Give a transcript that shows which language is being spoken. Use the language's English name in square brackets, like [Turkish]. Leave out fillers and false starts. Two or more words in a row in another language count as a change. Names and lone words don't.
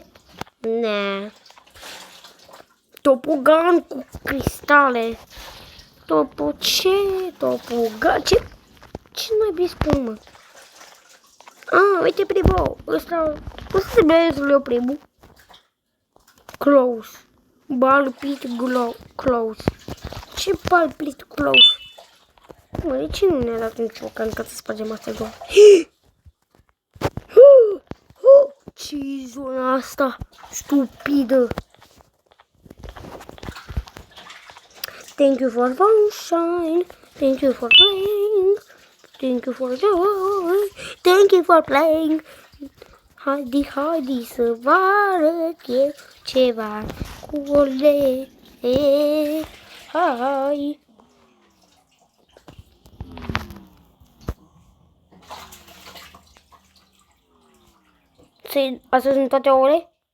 [Romanian] Ne. Topogan cu cristale. Topogan. Ce naibii spun, mă? Uite primul. Ăsta. Cum se numește primul? Close. [English] Balpit close. [Romanian] Ce [English] balpit close? [Romanian] Mă, de ce nu ne-a dat nicio ocazie ca să spargem astea două? Ce-i zona asta stupidă? [English] Thank you for sunshine. Thank you for playing. Thank you for joy. Thank you for playing. [Romanian] Haide să vă arăt eu ceva cu ole. Hai. Astea sunt toate ouăle?